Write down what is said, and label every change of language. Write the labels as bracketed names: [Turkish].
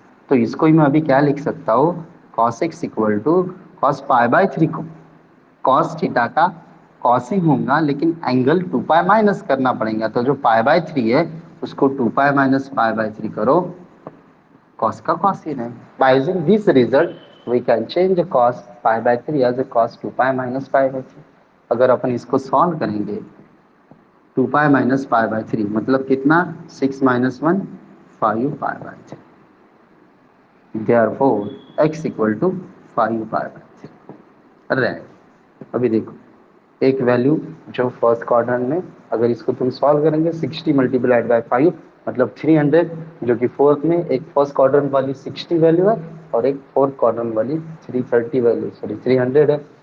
[Hindi] तो इसको ही मैं अभी क्या लिख सकता हूँ, cos x equal to cos π/3 को cos थीटा का cos ही होगा, लेकिन एंगल 2 पाई माइनस करना पड़ेगा। तो जो π/3 है उसको 2 पाई माइनस π/3 करो, cos का cos ही रहे। [English] By using this result, we can change the cos π/3 as a cos 2 pi minus π/3। [Hindi] अगर अपन इसको सॉल्व करेंगे, 2 पाई माइनस π/3 मतलब कितना, 6 - 1 5 π/3। [English] Therefore x equal to 5 π/3 right. [Hindi] अभी देखो एक वैल्यू जो फर्स्ट क्वाड्रेंट में, अगर इसको तुम सॉल्व करेंगे 60 मल्टीप्लाइड बाय 5 मतलब 300, जो कि फोर्थ में एक फर्स्ट क्वाड्रेंट वाली 60 वैल्यू है और एक फोर्थ क्वाड्रेंट वाली 330 वैल्यू, सॉरी 300 है।